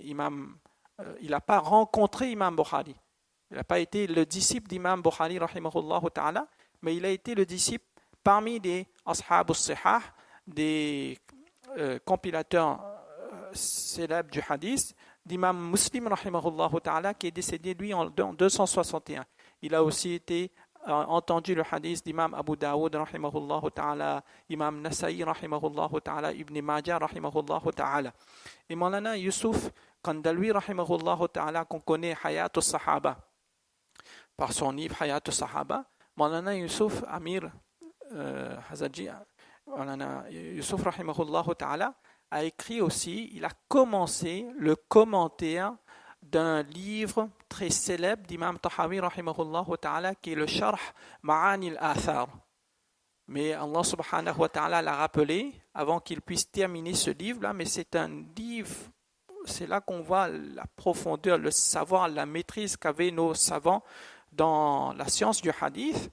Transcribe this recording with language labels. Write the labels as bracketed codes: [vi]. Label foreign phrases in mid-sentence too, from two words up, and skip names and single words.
[fr] Il n'a pas rencontré Imam Bukhari. Il n'a pas été le disciple d'Imam Bukhari [ar] رحمه الله تعالى, [fr] mais il a été le disciple parmi des [ar] أصحاب الصحاح, [fr] des compilateurs célèbres du hadith, d'Imam Muslim [ar] رحمه الله تعالى, [fr] qui est décédé lui en 261. Il a aussi été entendu le hadith d'Imam Abu Daoud [ar] رحمه الله تعالى, [fr] Imam Nasa'i [ar] رحمه الله تعالى, [fr] Ibn Majah [ar] رحمه الله تعالى. [fr] Et Maulana Yusuf Kandalwi [ar] رحمه الله تعالى, [fr] qu'on connaît Hayat al-Sahaba par son livre Hayat al-Sahaba, Maulana Yusuf Amir Hazaji, Maulana Yusuf [ar] رحمه الله تعالى [fr] a écrit aussi, il a commencé le commentaire d'un livre très célèbre d'Imam Tahawi [ar] رحمه الله تعالى, [fr] qui est le Sharh Ma'ani al-Athar. Mais Allah [ar] سبحانه وتعالى [fr] l'a rappelé avant qu'il puisse terminer ce livre-là, mais c'est un livre, c'est là qu'on voit la profondeur, le savoir, la maîtrise qu'avaient nos savants dans la science du hadith.